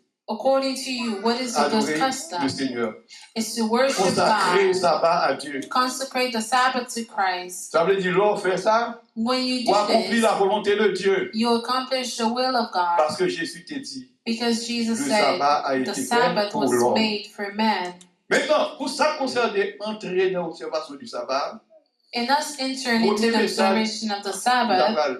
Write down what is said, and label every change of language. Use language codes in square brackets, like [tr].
[en] According to you, what is a good custom? It's to worship God, consecrate the Sabbath to Christ. When you do this, you accomplish the will of God. Because Jesus said the Sabbath was made for man. [fr] Maintenant, pour ça concerner entrer dans l'observation du sabbat, [en] in us entering into the observation of the Sabbath,